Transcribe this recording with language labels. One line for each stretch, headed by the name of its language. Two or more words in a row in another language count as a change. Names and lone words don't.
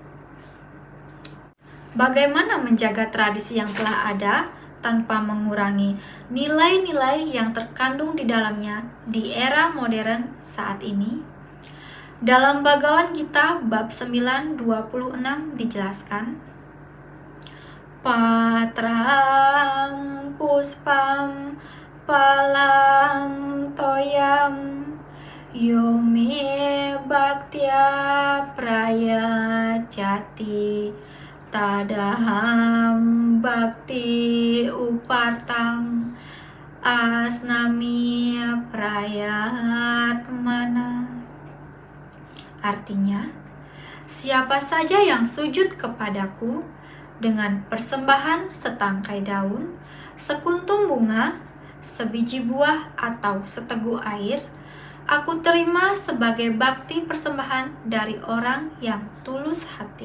Indonesian: Bagaimana menjaga tradisi yang telah ada tanpa mengurangi nilai-nilai yang terkandung di dalamnya di era modern saat ini? Dalam Bhagavad Gita bab 9:26 dijelaskan,
Sanskrit: Patram puspam palam toyam yome bhaktya prayachati tadaham bhakti upartam asnami prayatmana.
Indonesian: Artinya, siapa saja yang sujud kepadaku dengan persembahan setangkai daun, sekuntum bunga, sebiji buah, atau seteguk air, aku terima sebagai bakti persembahan dari orang yang tulus hati.